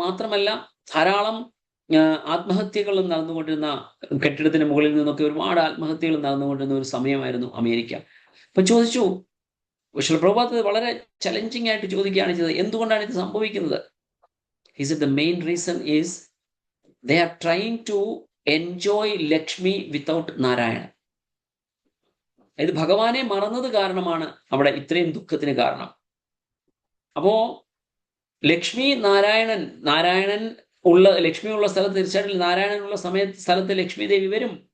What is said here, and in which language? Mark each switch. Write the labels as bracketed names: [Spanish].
[Malayalam] അത് മാത്രമല്ല, ധാരാളം ആത്മഹത്യകളും നടന്നുകൊണ്ടിരുന്ന, കെട്ടിടത്തിന് മുകളിൽ നിന്നൊക്കെ ഒരുപാട് ആത്മഹത്യകൾ നടന്നുകൊണ്ടിരുന്ന ഒരു സമയമായിരുന്നു അമേരിക്ക. അപ്പൊ ചോദിച്ചു, പക്ഷേ പ്രഭുപാദ് വളരെ ചലഞ്ചിങ് ആയിട്ട് ചോദിക്കുകയാണ് ചെയ്തത്, എന്തുകൊണ്ടാണ് ഇത് സംഭവിക്കുന്നത്? [English] He said the main reason is they are trying to enjoy Lakshmi without Narayana. [Malayalam] ഇത് ഭഗവാനെ മറന്നത് കാരണമാണ് അവിടെ ഇത്രയും ദുഃഖത്തിന് കാരണം. അപ്പോ ലക്ഷ്മി നാരായണൻ ലക്ഷ്മി ഉള്ള സ്ഥലത്ത് തീർച്ചയായിട്ടും നാരായണനുള്ള സ്ഥലത്ത് ലക്ഷ്മി ദേവി വരും.